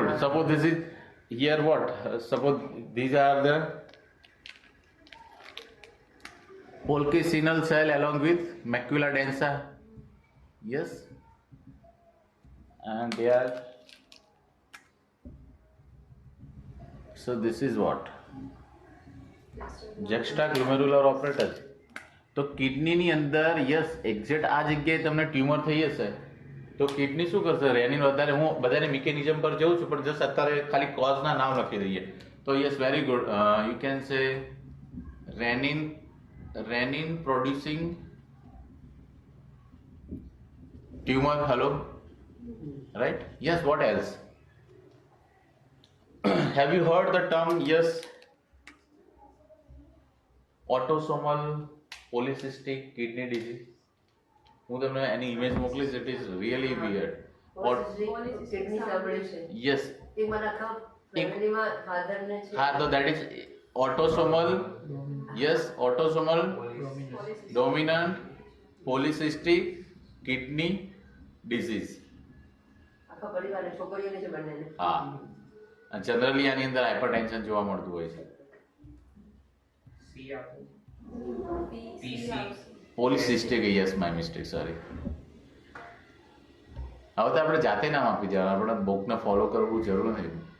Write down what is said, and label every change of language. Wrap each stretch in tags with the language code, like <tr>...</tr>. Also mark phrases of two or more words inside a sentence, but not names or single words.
<en>Suppose this is here, what? Suppose these are the Pulcasinal cell along with macula densa. Yes, and they are, so this is what? Juxtaglomerular apparatus.</en> <gu>તો કિડનીની અંદર</gu> <en>yes exact</en> <gu>આ જગ્યાએ તમને ટ્યુમર થઈ હશે તો કિડની શું કરશે? રેનિન વધારે, હું બધાને મિકેનિઝમ પર જઉં છું પણ જસ્ટ અત્યારે ખાલી કોઝના નામ લખી દઈએ તો</gu> <en>yes, very good. you can say renin producing tumor. Hello, right? Yes, what else? Have you heard the term? Yes, autosomal polycystic kidney disease.</en> <gu>હું તમને એની ઇમેજ મોકલીશ.</gu> <en>it is really weird.</en> <gu>કિડની સાંભળે છે. યસ, એક મારા આખા ફેમિલીમાં ફાધરને છે. હા, તો</gu> <en>that is autosomal. Yes, autosomal dominant polycystic kidney disease.</en> <gu>આખા પરિવારને, છોકરીઓને છે બંનેને. હા, જનરલી આની અંદર હાઇપરટેન્શન જોવા મળતું હોય છે. C આપો.</gu> <en>Polycystic. Yes, my mistake, sorry.</en> <gu>હવે તો આપણે જાતે નામ આપી દેવાનું, આપણે બુકને ફોલો કરવું જરૂર નથી.</gu>